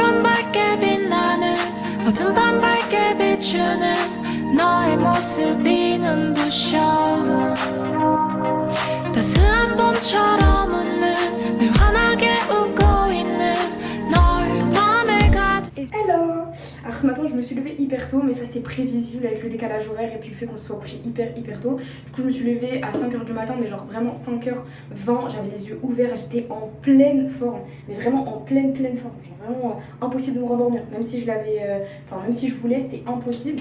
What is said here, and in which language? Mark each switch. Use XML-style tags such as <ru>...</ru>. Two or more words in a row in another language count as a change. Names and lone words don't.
<ko>밝게 빛나는 어둠 밤 밝게 비추는 너의 모습이 눈부셔 따스한 봄처럼 웃는 늘 환하게 웃고 있는 널 맘에 가득.</ko> <fr>Hello. Alors ce matin je me suis levée hyper tôt, mais ça c'était prévisible avec le décalage horaire et puis le fait qu'on se soit couché hyper tôt. Du coup je me suis levée à 5h du matin, mais genre vraiment 5h20, j'avais les yeux ouverts, j'étais en pleine forme, mais vraiment en pleine forme, genre vraiment impossible de me rendormir, même si je l'avais, même si je voulais, c'était impossible.</fr>